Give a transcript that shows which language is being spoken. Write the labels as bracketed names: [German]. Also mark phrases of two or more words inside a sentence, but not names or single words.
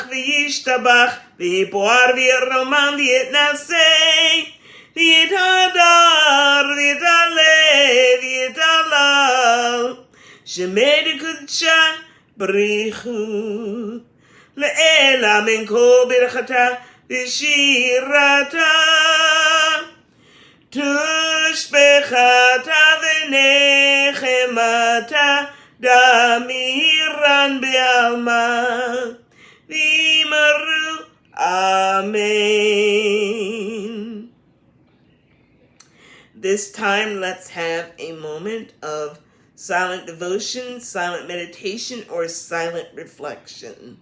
[Aramaic] וישתבח ויתפאר ויתרומם ויתנשא ויתהדר ויתעלה ויתהלל שמה דקדשא בריך הוא לעלא מן כל ברכתא ושירתא תשבחתא ונחמתא דאמירן בעלמא ואמרו אמן. [English] This time, let's have a moment of silent devotion, silent meditation, or silent reflection.